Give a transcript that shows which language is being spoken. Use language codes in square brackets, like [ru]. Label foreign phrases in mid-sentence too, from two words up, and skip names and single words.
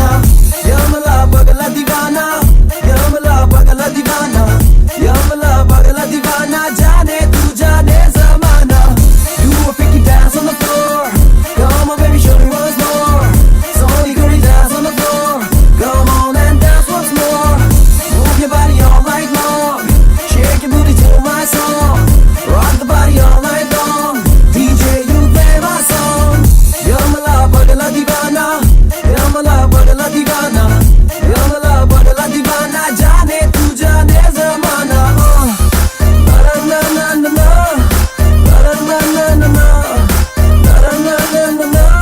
[hi] यमला पगला दीवाना, यमला पगला दीवाना, यमला पगला दीवाना, जाने तू जाने जमाना। [en] Do a freaky dance on the floor, come on baby show me once more. Slowly girl dance on the floor, come on and dance once more. Move your body all night long, shake your booty to my song, rock the body all night long. DJ, you play my song. [hi] यमला पगला दीवाना, यमला पगला दीवाना, यमला पगला दीवाना, जाने तू जाने जमाना. Na na na na na, na na na na na, na na na na na.